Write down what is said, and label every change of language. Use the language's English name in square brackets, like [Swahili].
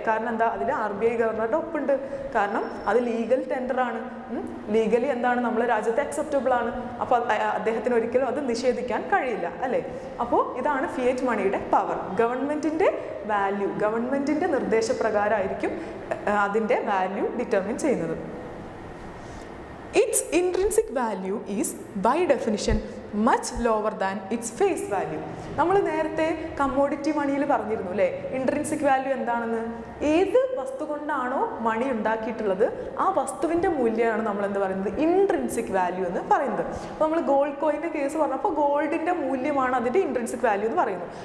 [Malayalam] കാരണം എന്താ, അതിൽ RBI ഗവർണറുടെ ഒപ്പുണ്ട്. കാരണം അത് ലീഗൽ ടെൻഡറാണ്, ലീഗലി എന്താണ് നമ്മുടെ രാജ്യത്ത് അക്സെപ്റ്റബിൾ ആണ്. അപ്പോൾ അദ്ദേഹത്തിന് ഒരിക്കലും അത് നിഷേധിക്കാൻ കഴിയില്ല അല്ലേ? അപ്പോൾ ഇതാണ് ഫിയറ്റ് മണിയുടെ പവർ. ഗവൺമെൻറ്റിൻ്റെ വാല്യൂ, ഗവൺമെൻറ്റിൻ്റെ നിർദ്ദേശപ്രകാരമായിരിക്കും അതിൻ്റെ വാല്യൂ ഡിറ്റർമിൻ ചെയ്യുന്നത്. [English] Its intrinsic value is by definition much lower than its face value. [Malayalam] നമ്മൾ നേരത്തെ കമ്മോഡിറ്റി മണിയിൽ പറഞ്ഞിരുന്നു അല്ലേ, ഇൻട്രിൻസിക് വാല്യൂ എന്താണെന്ന്. ഏത് വസ്തു കൊണ്ടാണോ മണി ഉണ്ടാക്കിയിട്ടുള്ളത് ആ വസ്തുവിൻ്റെ മൂല്യമാണ് നമ്മൾ എന്ത് പറയുന്നത്, ഇൻട്രിൻസിക് വാല്യൂ എന്ന് പറയുന്നത്. അപ്പോൾ നമ്മൾ ഗോൾഡ് കോയിൻ്റെ കേസ് പറഞ്ഞപ്പോൾ ഗോൾഡിൻ്റെ മൂല്യമാണ് അതിൻ്റെ ഇൻട്രിൻസിക് വാല്യൂ എന്ന് പറയുന്നു.